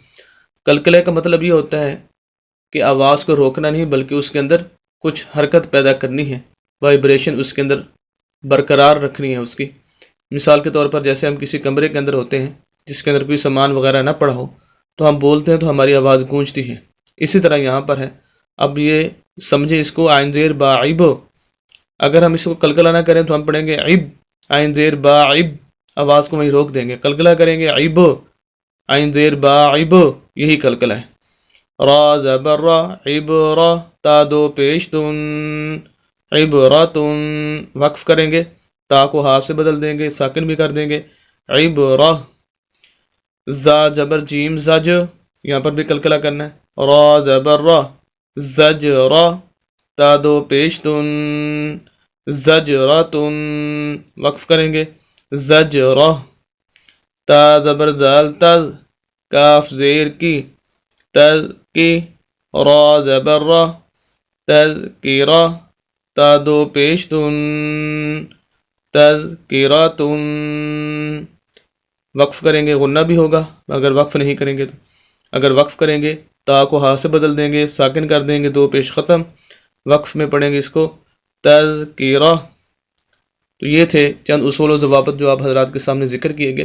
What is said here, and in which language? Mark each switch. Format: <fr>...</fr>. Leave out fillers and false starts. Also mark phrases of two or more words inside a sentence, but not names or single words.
<ur>قلقلہ کا مطلب یہ ہوتا ہے کہ آواز کو روکنا نہیں، بلکہ اس کے اندر کچھ حرکت پیدا کرنی ہے، وائبریشن اس کے اندر برقرار رکھنی ہے اس کی۔ مثال کے طور پر جیسے ہم کسی کمرے کے اندر ہوتے ہیں جس کے اندر کوئی سامان وغیرہ نہ پڑا ہو، تو ہم بولتے ہیں تو ہماری آواز گونجتی ہے، اسی طرح یہاں پر ہے۔ اب یہ سمجھیں اس کو، عین زیر با عب، اگر ہم اس کو قلقلہ نہ کریں تو ہم پڑھیں گے عب، عین زیر با عب، آواز کو وہیں روک دیں گے، قلقلہ کریں گے عیب، عین زیر با عیب، یہی قلقلہ ہے۔ را زبر را، عبرہ، تا دو پیش تن، عبرتن، وقف کریں گے، تا کو ہا سے بدل دیں گے، ساکن بھی کر دیں گے، عبرہ۔ زا جبر جیم زج، یہاں پر بھی قلقلہ کرنا ہے، را زبر را، زجرہ، تا دو پیش تن، زجرتن، وقف کریں گے، زجرہ۔ تا زبر زال تز، کاف زیر کی، تز کی، را زبر را، تذکرہ، تا دو پیش تن، تذکرتن، وقف کریں گے، غنہ بھی ہوگا اگر وقف نہیں کریں گے تو، اگر وقف کریں گے تا کو ہا سے بدل دیں گے، ساکن کر دیں گے، دو پیش ختم، وقف میں پڑھیں گے اس کو تذکرہ۔ تو یہ تھے چند اصول و ضوابط جو آپ حضرات کے سامنے ذکر کیے گئے۔</ur>